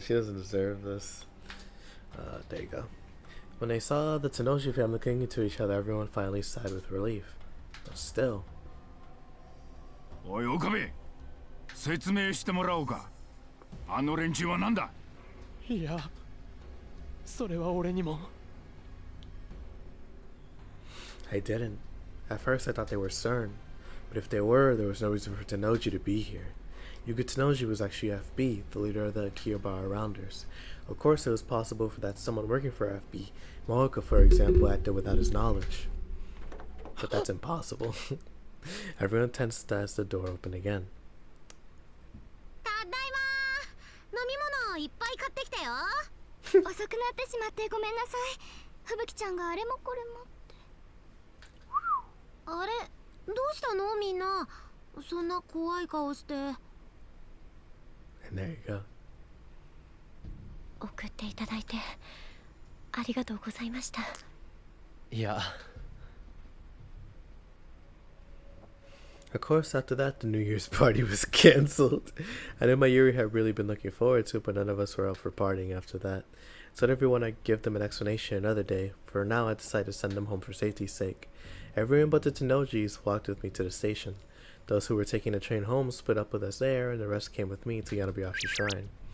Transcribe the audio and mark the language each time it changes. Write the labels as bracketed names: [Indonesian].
[English] She doesn't deserve this. There you go. When they saw the Tenoshi family clinging to each other, everyone finally sighed with relief. But still. [Japanese] おい岡部、説明してもらおうか。あの連中は何だ。いや、それは俺にも。 [English] I didn't. At first I thought they were CERN. But if they were, there was no reason for Tenoji to be here. Yuga Tenoji was actually FB, the leader of the Akihabara Rounders. Of course, it was possible for that someone working for FB, Mahoka for example, acted without his knowledge. But that's impossible. Everyone tensed as the door opened again. [Japanese] ただいま。飲み物いっぱい買ってきたよ。遅くなってしまってごめんなさい。吹雪ちゃんがあれもこれもって。あれ、どうしたのみんな。そんな怖い顔して。 [English] And there you go. [Japanese] 送っていただいてありがとうございました。いや。 [English] Of course, after that, the New Year's party was cancelled. I knew my Yuri had really been looking forward to it, but none of us were up for partying after that. So everyone, I'd give them an explanation another day. For now, I decided to send them home for safety's sake. Everyone but the Tenojis walked with me to the station. Those who were taking the train home split up with us there, and the rest came with me to Yanabayashi Shrine.